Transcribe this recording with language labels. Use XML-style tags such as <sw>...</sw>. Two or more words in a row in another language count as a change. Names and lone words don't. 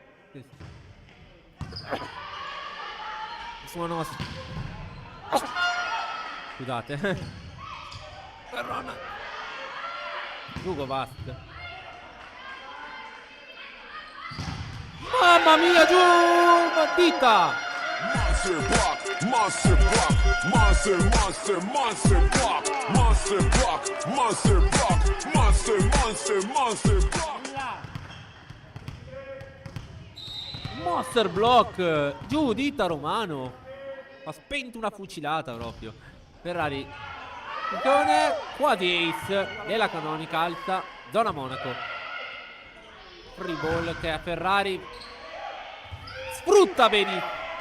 <it>Suono. Scusate. Perrona. Djugovac. Mamma mia, giù! Partita!</it> <en>Monster block, monster block, monster, monster, monster block, monster block, monster block, monster, monster, monster block. Monster block.</en> <it>Giù, dita Romano. Ha spento una fucilata proprio. Ferrari. Quasi ace. Della canonica alta. Zona Monaco.</it> <en>Free ball</en> <it>che a Ferrari sfrutta bene.</it>